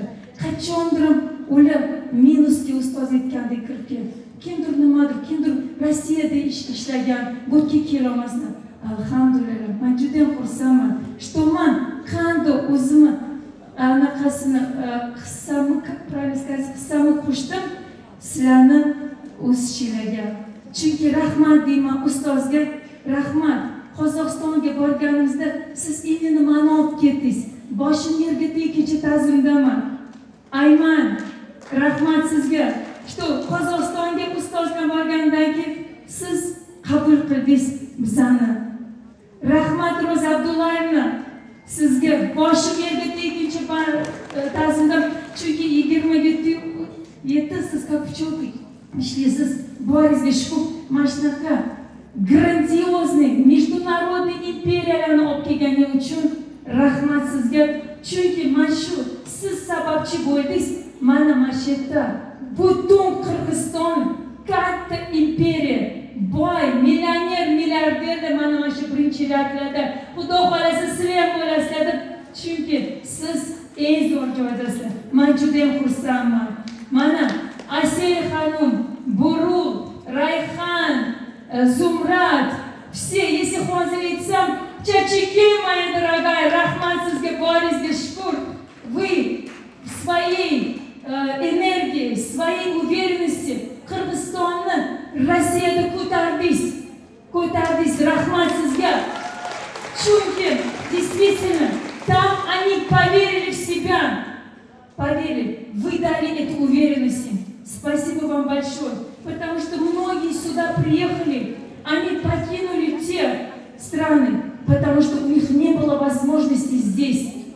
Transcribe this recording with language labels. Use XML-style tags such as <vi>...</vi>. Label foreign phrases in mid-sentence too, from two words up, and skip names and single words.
<uz>Qachondir ular minusga ustoz aytgandek kirib keldi. Kimdir nimadir, kimdir Rossiyada ishlagan, bu yerga kela olmasdi. Alhamdulillah, men juda xursandman. Что men qanday o'zimni anaqasini hissamni,</uz> <ru>правильно сказать,</ru> <uz>hissamni qo'shdim sizlarni o'sishinglarga. Chunki rahmat deyman ustozga, rahmat. Qozog'istonga borganimizda siz endi nimani olib ketdingiz? Boshim yerga tegguncha ta'zimdaman. Ayman, rahmat sizga. Что Qozog'istonga ustozga borgandan keyin siz qabul qildingiz bizani. Rahmat Ro'za Abdullayevna, sizga boshim yerga tegguncha ta'zimdam. Chunki 27 siz</uz> <ru>как пчелки</ru> <uz>ishlaysiz. Boringizga shukur. Mana shunaqa</uz> <ru>грандиозный международный</ru> <uz>imperiyalarni olib kelgani uchun rahmat sizga. Chunki mana shu siz sababchi bo'ldingiz. Mana shu yerda butun Qirg'iziston katta imperiya, boy, millioner, milliarderlar mana shu birinchiliklarda. Xudo xolasa sizlar ham bo'lasizlar. Chunki siz eng zo'r joydasizlar. Men juda ham xursandman. Mana Asel xanum, Burul, Rayhan, Zumrad,</uz> <ru>все, если</ru> <uz>hozir aytsam,</uz> <ru>чачики, моя дорогая,</ru> <uz>rahmat sizga, boringizga shukur.</uz> <ru>Вы своей энергией, своей уверенностью</ru> <uz>Qirg'izistonni Rossiyada ko'tardingiz, rahmat sizga.</uz> <ru>Chunki действительно там они поверили в себя, поверили, вы дали эту уверенность. Спасибо вам большое, потому что многие сюда приехали, они покинули те страны, потому что у них не было возможности здесь.</ru>